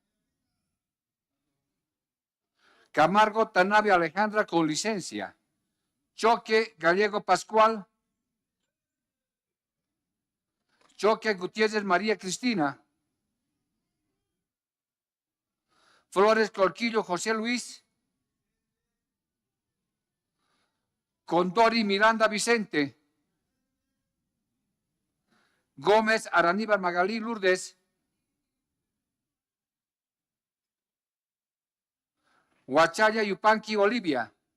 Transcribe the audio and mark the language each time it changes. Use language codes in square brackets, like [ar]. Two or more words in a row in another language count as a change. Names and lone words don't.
[es] Camargo Tanabia Alejandra con licencia. Choque Gallego Pascual. Choque Gutiérrez María Cristina. Flores Corquillo José Luis. Condori Miranda Vicente. Gómez Araníbar Magalí Lourdes. Huachaya Yupanqui Olivia.